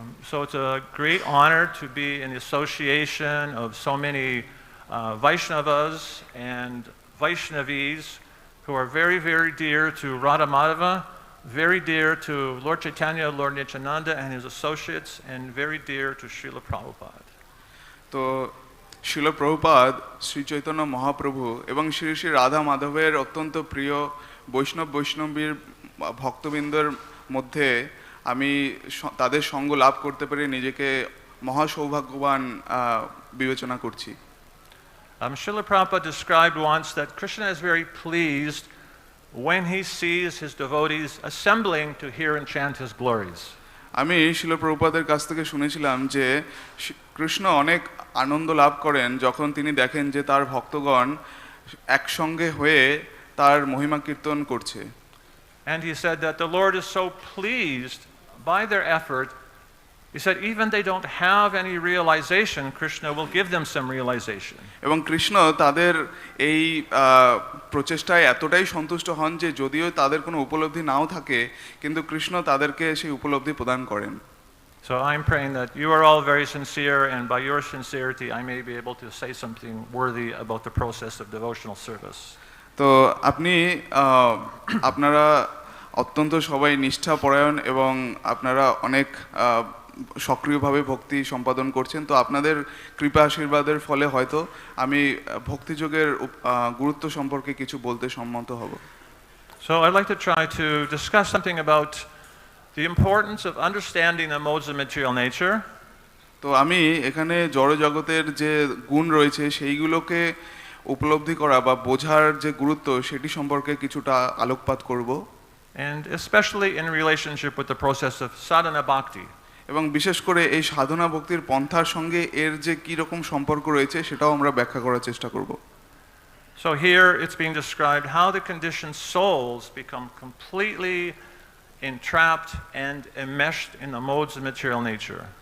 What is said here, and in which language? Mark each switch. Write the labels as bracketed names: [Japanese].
[English] So it's a great honor to be in the association of so many Vaishnavas and Vaishnavis who are very, very dear to Radha Madhava, very dear to Lord Chaitanya, Lord Nityananda and his associates, and very dear to Srila Prabhupada. [Bangla] তো শিল প্রভুপাদ শ্রী চৈতন্য মহাপ্রভু এবং শ্রী শ্রী রাধা মাধবের অত্যন্ত প্রিয় বৈষ্ণবীর ভক্তবৃন্দের মধ্যে আমি তাদের সঙ্গ লাভ করতে পেরে নিজেকে মহা সৌভাগ্যবান বিবেচনা করছি। [English] Srila Prabhupada described once that Krishna is very pleased when he sees his devotees assembling to hear and chant his glories. [Bangla] আমি শিল প্রভুপাদের কাছ থেকে শুনেছিলাম যে কৃষ্ণ অনেক আনন্দ লাভ করেন যখন তিনি দেখেন যে তার ভক্তগণ একসঙ্গে হয়ে তার মহিমা কীর্তন করছে। [English] And he said that the Lord is so pleased by their effort, he said even they don't have any realization, Krishna will give them some realization. [Bangla] এবং কৃষ্ণ তাদের এই প্রচেষ্টায় এতটাই সন্তুষ্ট হন যে যদিও তাদের কোনো উপলব্ধি নাও থাকে কিন্তু কৃষ্ণ তাদেরকে সেই উপলব্ধি প্রদান করেন। [English] So I'm praying that you are all very sincere, and by your sincerity I may be able to say something worthy about the process of devotional service. [Bangla] তো আপনি আপনারা অত্যন্ত সবাই নিষ্ঠাপরায়ণ এবং আপনারা অনেক সক্রিয়ভাবে ভক্তি সম্পাদন করছেন, তো আপনাদের কৃপা আশীর্বাদের ফলে হয়তো আমি ভক্তিযোগের গুরুত্ব সম্পর্কে কিছু বলতে সম্মত হব। [English] So I'd like to try to discuss something about the importance of understanding the modes of material nature. [Bangla] তো আমি এখানে জড় জগতের যে গুণ রয়েছে সেইগুলোকে উপলব্ধি করা বা বোঝার যে গুরুত্ব সেটি সম্পর্কে কিছুটা আলোকপাত করব, [English] and especially in relationship with the process of sadhana bhakti. [Bangla] এবং বিশেষ করে এই সাধনা ভক্তির পন্থার সঙ্গে এর যে কি রকম সম্পর্ক রয়েছে সেটাও আমরা ব্যাখ্যা করার চেষ্টা করব। [English] So here it's being described how the conditioned souls become completely entrapped and enmeshed in the modes of material nature.